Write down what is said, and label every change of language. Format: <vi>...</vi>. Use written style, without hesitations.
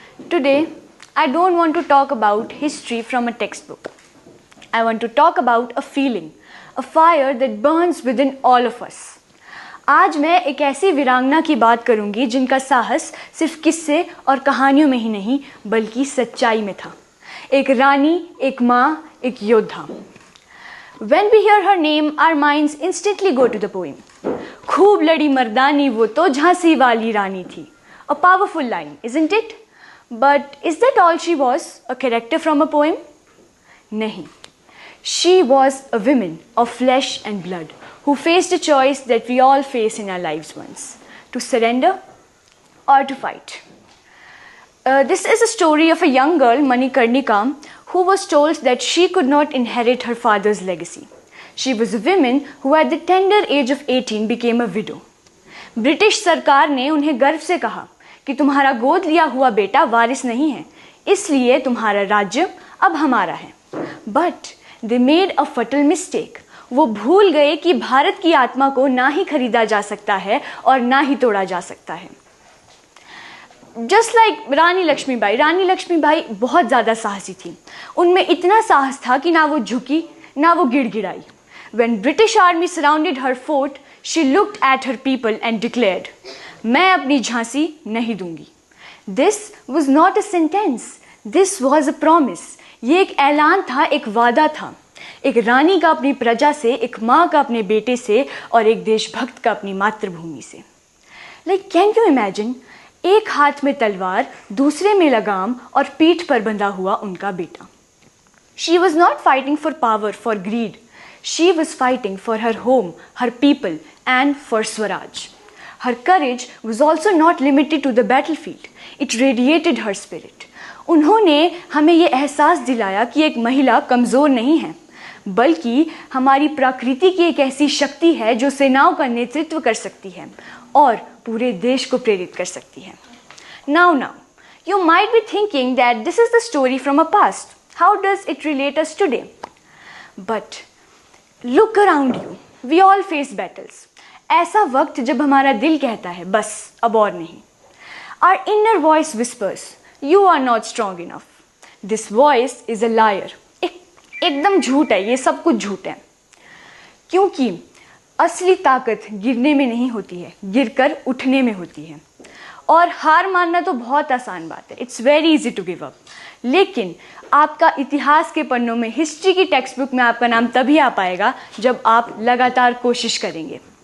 <en>Today I don't want to talk about history from a textbook. I want to talk about a feeling, a fire that burns within all of us.</en> <hi>आज मैं एक ऐसी वीरांगना की बात करूंगी जिनका साहस सिर्फ किस्से और कहानियों में ही नहीं बल्कि सच्चाई में था. एक रानी, एक माँ, एक योद्धा.</hi> <en>When we hear her name, our minds instantly go to the poem.</en> <hi>खूब लड़ी मर्दानी वो तो झांसी वाली रानी थी.</hi> <en>A powerful line, isn't it? But is that all she was? A character from a poem?</en> <hi>Nahi.</hi> <en>She was a woman of flesh and blood who faced a choice that we all face in our lives once: to surrender or to fight. This is a story of a young girl, Manikarnika, who was told that she could not inherit her father's legacy. She was a woman who at the tender age of 18 became a widow.</en> <hi>British सरकार ने उन्हें गर्व से कहा कि तुम्हारा गोद लिया हुआ बेटा वारिस नहीं है, इसलिए तुम्हारा राज्य अब हमारा है.</hi> <en>But they made a fatal mistake.</en> <hi>वो भूल गए कि भारत की आत्मा को ना ही खरीदा जा सकता है और ना ही तोड़ा जा सकता है.</hi> <en>just like</en> <hi>रानी लक्ष्मीबाई बहुत ज़्यादा साहसी थी. उनमें इतना साहस था कि ना वो झुकी ना वो गिड़गिड़ाई.</hi> <en>When British army surrounded her fort, she looked at her people and declared,</en> <hi>मैं अपनी झांसी नहीं दूंगी.</hi> <en>This was not a sentence. This was a promise.</en> <hi>ये एक ऐलान था, एक वादा था. एक रानी का अपनी प्रजा से, एक माँ का अपने बेटे से और एक देशभक्त का अपनी मातृभूमि से.</hi> <en>Like, can you imagine?</en> <hi>एक हाथ में तलवार, दूसरे में लगाम और पीठ पर बंधा हुआ उनका बेटा.</hi> <en>She was not fighting for power, for greed. She was fighting for her home, her people, and for Swaraj. Her courage was also not limited to the battlefield. It radiated her spirit.</en> <hi>उन्होंने हमें ये एहसास दिलाया कि एक महिला कमज़ोर नहीं है, बल्कि हमारी प्रकृति की एक ऐसी शक्ति है जो सेनाओं का नेतृत्व कर सकती है और पूरे देश को प्रेरित कर सकती है.</hi> <en>Now, you might be thinking that this is the story from a past. How does it relate us today? But look around you. We all face battles.</en> <hi>ऐसा वक्त जब हमारा दिल कहता है बस अब और नहीं.</hi> <en>Our inner voice whispers, you are not strong enough. This voice is a liar.</en> <hi>एकदम झूठ है, ये सब कुछ झूठ है. क्योंकि असली ताकत गिरने में नहीं होती है, गिरकर उठने में होती है. और हार मानना तो बहुत आसान बात है.</hi> <en>It's very easy to give up.</en> <hi>लेकिन आपका इतिहास के पन्नों में, हिस्ट्री की टेक्स्ट बुक में आपका नाम तभी आ पाएगा जब आप लगातार कोशिश करेंगे.</hi>